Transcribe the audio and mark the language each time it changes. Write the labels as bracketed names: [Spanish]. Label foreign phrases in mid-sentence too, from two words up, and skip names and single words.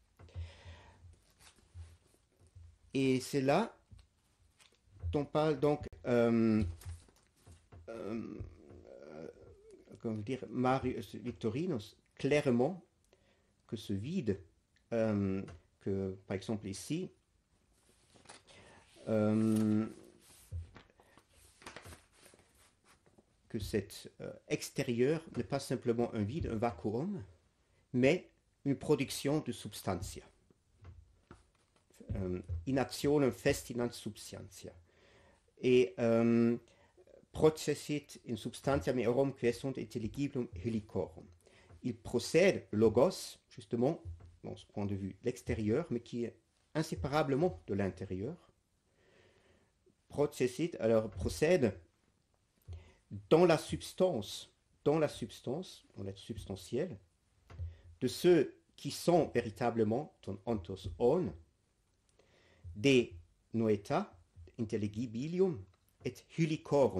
[French] Et c'est là dont parle donc comment dire, Marius Victorinus, clairement que ce vide que que, par exemple ici, que cet extérieur n'est pas simplement un vide, un vacuum, mais une production de substantia. [Latin] In actionem festinant substantia. Et processit in substantia meorum qui sunt intelligiblum helicorum. [French] Il procède, logos, justement, dans ce point de vue, l'extérieur, mais qui est inséparablement de l'intérieur. Processit, alors procède dans la substance, dans l'être substantiel, de ceux qui sont véritablement [Greek] τῶν ὄντως ὄν, [French] des noeta, [Latin] intelligibilium, et helicorum.